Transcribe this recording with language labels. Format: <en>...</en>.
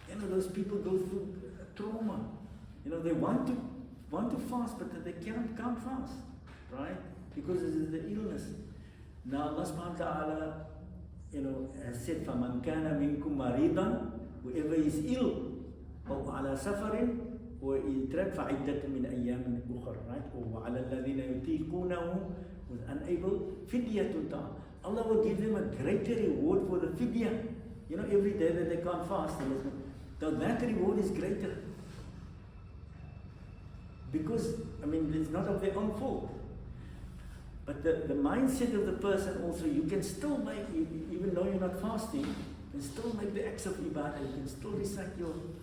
<en>Those people go through trauma. They want to fast, but they can't fast, right? Because it is the illness. Now Allah subhanahu wa ta'ala, has said,</en> <ar>فَمَنْ كَانَ مِنْكُمْ مَرِيضًا,</ar> <en>whoever is ill,</en> <ar>أو على سفر ويترك فعدة من أيام أخرى, right? وعلى الذين يطيقونه,</ar> <en>was unable,</en> <ar>فدية طعام.</ar> <en>Allah will give them a greater reward for the fidya. Every day that they can't fast, so that reward is greater. Because, it's not of their own fault. But the mindset of the person also, you can still make, even though you're not fasting, you can still make the acts of ibadah, you can still recite your...</en>